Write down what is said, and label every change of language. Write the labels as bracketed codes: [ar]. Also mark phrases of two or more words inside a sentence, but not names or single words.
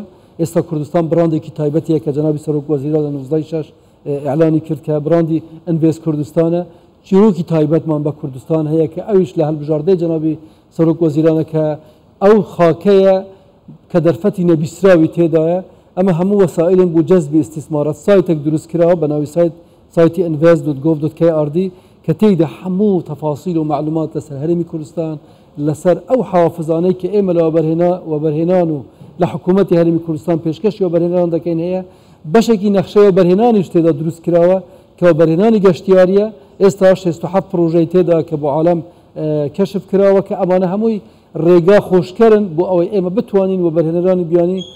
[ckb] ئێستا کوردستان بڕاندێکی تایبەتیە کە جەنابی سەرۆک وەزیران لە 19 ئیعلانی کرد کە بڕاندی ئینڤێست کوردستانە چیرۆکی تایبەتمان بە کوردستان هەیە کە ئەویش لە هەڵبژاردەی جەنابی سەرۆک وەزیرانە کە ئەو خاکەیە کە دەرفەتی نەبیسراوی تێدایە ئەمە هەموو وەسائلن بۆ جەزبی استثمارات سایتێک دروست کراوە بە ناوی سایتی invest.gov.kr کە تێیدا هەموو تەفاسیل و معلومات لەسەر هەرێمی کوردستان لەسەر ئەو حافزانەی کە ئێمە لە وەبەرهێنان و لە حکوومەتی هەرێمی کوردستان پێشکەشی وەبەرهێنان دەکەین هەیە بەشێکی نەخشەی وەبەرهێنانیش تێدا دروست کراوە کە وەبەرهێنانی گەشتیاریە ئێستا 67 پرۆژەی تێدا کە بۆ عالەم کەشف کراوە کە ئەمانە هەمووی ڕێگا خۆشکەرن بۆ ئەوەی ئێمە بتوانین وەبەرهێنەرانی بیانی